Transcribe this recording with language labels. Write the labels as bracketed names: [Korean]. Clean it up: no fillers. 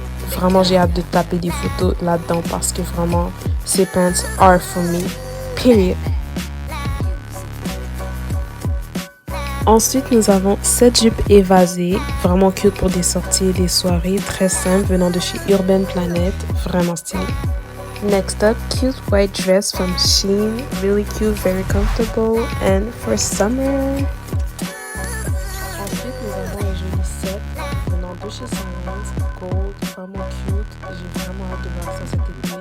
[French] Vraiment, j'ai hâte de taper des photos là-dedans parce que vraiment, ces [English] pants are for me, period. [French] Ensuite, nous avons cette jupe évasée, vraiment cute pour des sorties et des soirées, très simple, venant de chez Urban Planet, vraiment stylé. [English] Next up, cute white dress from Shein, really cute, very comfortable, and for summer. [French] Ensuite, nous avons un joli set venant de chez Sirens, gold, vraiment cute. J'ai vraiment hâte de voir ça cet été.